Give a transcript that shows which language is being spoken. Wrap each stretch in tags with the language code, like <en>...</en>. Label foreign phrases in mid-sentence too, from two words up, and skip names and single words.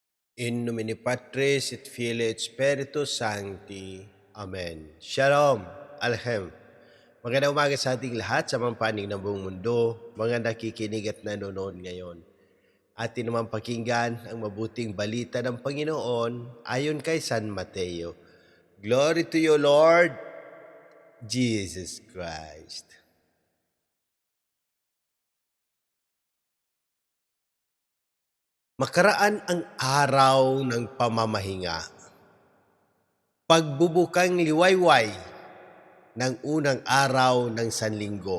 <la>In nomine Patris et Filii et Spiritus Sancti. Amen. Shalom. Alhem.</la> <tl>Magandang umaga sa ating lahat sa mga panig ng buong mundo, mga nakikinig at nanonood ngayon. Atin naman pakinggan ang mabuting balita ng Panginoon ayon kay San Mateo.</tl> <en>Glory to you, Lord Jesus Christ.</en> <tl>Makaraan ang araw ng pamamahinga. Pagbubukang liwayway ng unang araw ng Sanlinggo.</tl>